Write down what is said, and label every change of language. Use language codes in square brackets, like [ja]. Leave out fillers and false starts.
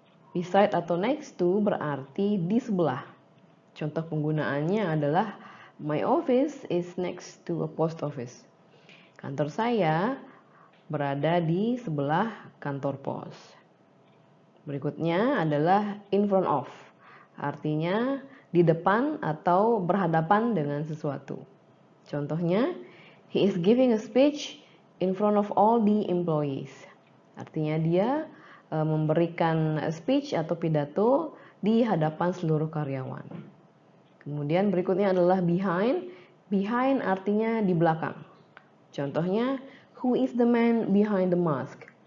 [en] Beside atau next to [id] berarti di sebelah. Contoh penggunaannya adalah [en] my office is next to a post office. [id] Kantor saya berada di sebelah kantor pos. Berikutnya adalah in front of, artinya di depan atau berhadapan dengan sesuatu. [en] Contohnya, he is giving a speech in front of all the employees. [id] Artinya dia memberikan speech atau pidato di hadapan seluruh karyawan. Kemudian berikutnya adalah behind. Behind artinya di belakang. [en] Contohnya, who is the man behind the mask?